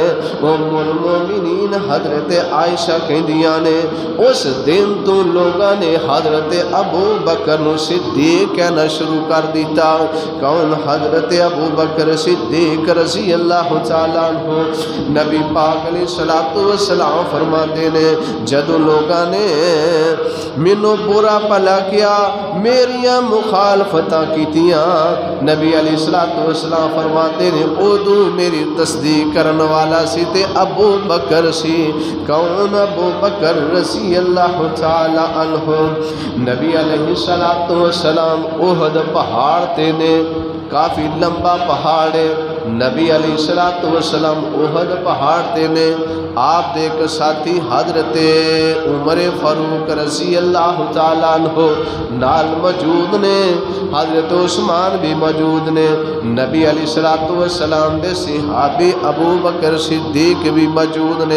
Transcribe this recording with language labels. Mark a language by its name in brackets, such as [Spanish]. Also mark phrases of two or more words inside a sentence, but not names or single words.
[Punjabi] ام المومنین حضرت عائشہ کہندیاں نے اس دن تو لوگاں نے حضرت ابو بکر نو صدیق کہنا شروع کر دیتا۔ کون؟ حضرت ابو بکر صدیق رضی اللہ تعالیٰ عنہ۔ نبی پاک علیہ السلام فرماتے نے جدو لوگاں نے مینوں برا بھلا کیا، میریاں مخالفتاں کیتیاں، نبی علیہ السلام فرماتے نے ادو میری تصدیق کرن والا سی تے ابو بکر سی۔ کون؟ ابو بکر رضی اللہ تعالی عنہ۔ نبی علیہ السلام احد پہاڑ تے نے، کافی لمبا پہاڑ ہے، نبی علیہ السلام احد پہاڑ تے نے، آپ دے ایک ساتھی حضرت عمر فاروق رضی اللہ تعالیٰ عنہ نال موجود نے، حضرت عثمان بھی موجود نے، نبی علیہ السلام دے صحابی ابو بکر صدیق بھی موجود نے۔